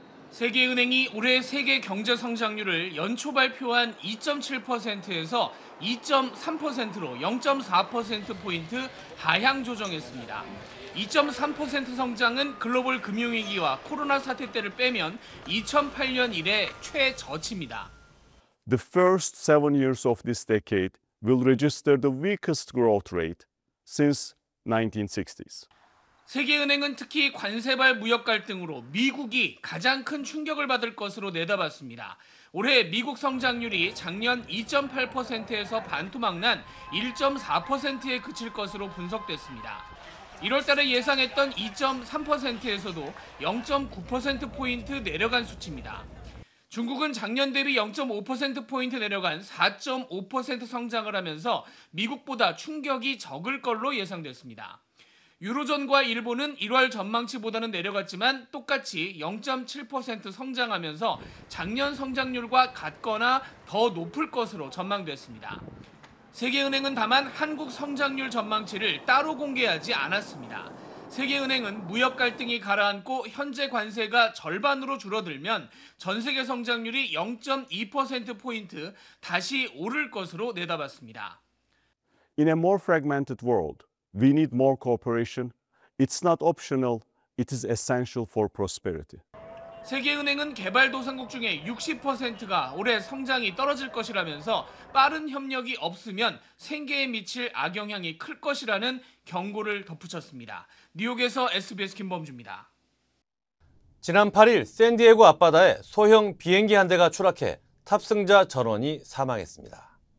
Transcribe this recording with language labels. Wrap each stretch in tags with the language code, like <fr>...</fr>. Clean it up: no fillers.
<ko>세계은행이 올해 세계 경제 성장률을 연초 발표한 2.7%에서 2.3%로 0.4%포인트 하향 조정했습니다. 2.3% 성장은 글로벌 금융위기와 코로나 사태 때를 빼면 2008년 이래 최저치입니다.</ko> <en>The first 7 years of this decade will register the weakest growth rate since 1960s.</en> <ko>세계은행은 특히 관세발 무역 갈등으로 미국이 가장 큰 충격을 받을 것으로 내다봤습니다. 올해 미국 성장률이 작년 2.8%에서 반토막난 1.4%에 그칠 것으로 분석됐습니다. 1월 달에 예상했던 2.3%에서도 0.9%포인트 내려간 수치입니다. 중국은 작년 대비 0.5%포인트 내려간 4.5% 성장을 하면서 미국보다 충격이 적을 걸로 예상됐습니다. 유로존과 일본은 1월 전망치보다는 내려갔지만 똑같이 0.7% 성장하면서 작년 성장률과 같거나 더 높을 것으로 전망됐습니다. 세계은행은 다만 한국 성장률 전망치를 따로 공개하지 않았습니다. 세계은행은 무역 갈등이 가라앉고 현재 관세가 절반으로 줄어들면 전 세계 성장률이 0.2%포인트 다시 오를 것으로 내다봤습니다.</ko> <en>In a more fragmented world, we need more cooperation. It's not optional, it is essential for prosperity.</en> <ko>세계은행은 개발도상국 중에 60%가 올해 성장이 떨어질 것이라면서 빠른 협력이 없으면 생계에 미칠 악영향이 클 것이라는 경고를 덧붙였습니다. 뉴욕에서 SBS 김범주입니다. 지난 8일 샌디에고 앞바다에 소형 비행기 한 대가 추락해 탑승자 전원이 사망했습니다.</ko>